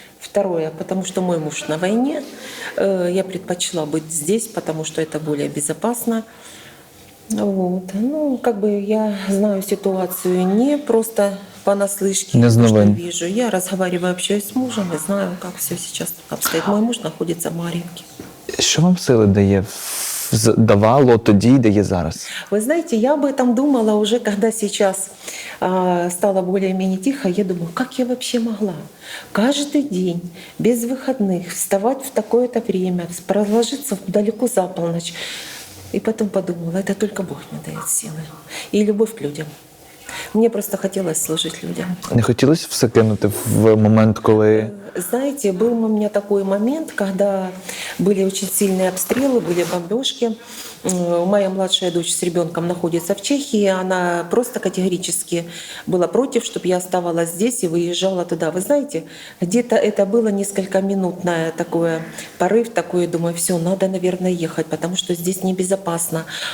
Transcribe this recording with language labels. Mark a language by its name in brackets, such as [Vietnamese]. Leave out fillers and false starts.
[Russian] Второе, потому что мой муж на войне. Я предпочла быть здесь, потому что это более безопасно. Вот. Я знаю ситуацию не просто понаслышке, что вижу. Я разговариваю, общаюсь с мужем и знаю, как все сейчас обстоит. Мой муж находится в Мар'їнці. [Ukrainian] Що вам сили давало тоді, дає зараз? [Russian] Вы знаете, я об этом думала уже, когда сейчас стало более-менее тихо. Я думаю, как я вообще могла каждый день, без выходных, вставать в такое-то время, проложиться далеко за полночь. И потом подумала, это только Бог мне дает силы. И любовь к людям. Мне просто хотелось служить людям. [Ukrainian] Не хотілося все кинути в момент, коли... [Russian] Знаете, был у меня такой момент, когда были очень сильные обстрелы, были бомбежки. Моя младшая дочь с ребенком находится в Чехии. Она просто категорически была против, чтобы я оставалась здесь и выезжала туда. Вы знаете, где-то это было несколько минутное такое порыв, такой, думаю, все, надо, наверное, ехать, потому что здесь небезопасно.